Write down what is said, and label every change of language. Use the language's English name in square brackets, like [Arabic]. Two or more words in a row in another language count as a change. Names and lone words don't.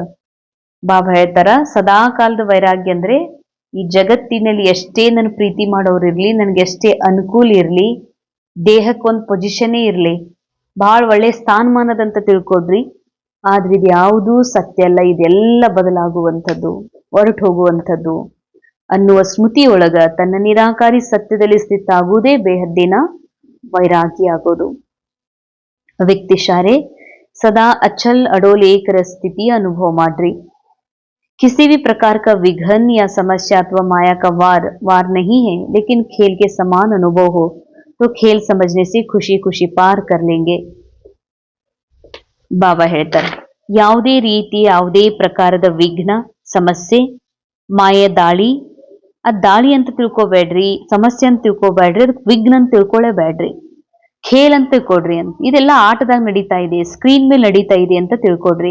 [Kannada] ಬಾಬಾ ಹೇಳ್ತಾರ ಸದಾ ಕಾಲದ ವೈರಾಗ್ಯ ಅಂದ್ರೆ ಈ ಜಗತ್ತಿನಲ್ಲಿ ಎಷ್ಟೇ ನನ್ ಪ್ರೀತಿ ಮಾಡೋರು ಇರ್ಲಿ, ನನ್ಗೆ ಎಷ್ಟೇ ಅನುಕೂಲ ಇರ್ಲಿ, ದೇಹಕ್ಕೊಂದು ಪೊಸಿಷನ್ನೇ ಇರ್ಲಿ, ಬಹಳ ಒಳ್ಳೆ ಸ್ಥಾನಮಾನದಂತ ತಿಳ್ಕೊಡ್ರಿ, ಆದ್ರೆ ಇದು ಯಾವುದೂ ಸತ್ಯ ಅಲ್ಲ, ಇದೆಲ್ಲ ಬದಲಾಗುವಂಥದ್ದು, ಹೊರಟು ಹೋಗುವಂಥದ್ದು ಅನ್ನುವ ಸ್ಮೃತಿಯೊಳಗ ತನ್ನ ನಿರಾಕಾರಿ ಸತ್ಯದಲ್ಲಿ ಸ್ಥಿತ ಆಗುವುದೇ ಬೇಹದ್ದಿನ ವೈರಾಗ್ಯ ಆಗೋದು. ವ್ಯಕ್ತಿ ಶಾರೆ [Hindi] सदा अचल अडोल एक रस स्थिति अनुभव माड्री। किसी भी प्रकार का विघन या समस्या अथवा माया का वार नहीं है, लेकिन खेल के समान अनुभव हो तो खेल समझने से खुशी खुशी पार कर लेंगे। [Kannada] ಬಾಬಾ ಹೇಳ್ತಾರೆ ಯಾವುದೇ ರೀತಿ ಯಾವುದೇ ಪ್ರಕಾರದ ವಿಘ್ನ ಸಮಸ್ಯೆ ಮಾಯ ದಾಳಿ, ಅದ್ ದಾಳಿ ಅಂತ ತಿಳ್ಕೊಬೇಡ್ರಿ, ಸಮಸ್ಯೆ ಅಂತ ತಿಳ್ಕೊಬೇಡ್ರಿ, ಅದಕ್ಕೆ ವಿಘ್ನ ಅಂತ ತಿಳ್ಕೊಳ್ಳೇಬೇಡ್ರಿ, ಖೇಲ್ ಅಂತ ತಿಳ್ಕೊಡ್ರಿ. ಅಂತ ಇದೆಲ್ಲ ಆಟದಾಗ ನಡೀತಾ ಇದೆ, ಸ್ಕ್ರೀನ್ ಮೇಲೆ ನಡೀತಾ ಇದೆ ಅಂತ ತಿಳ್ಕೊಡ್ರಿ.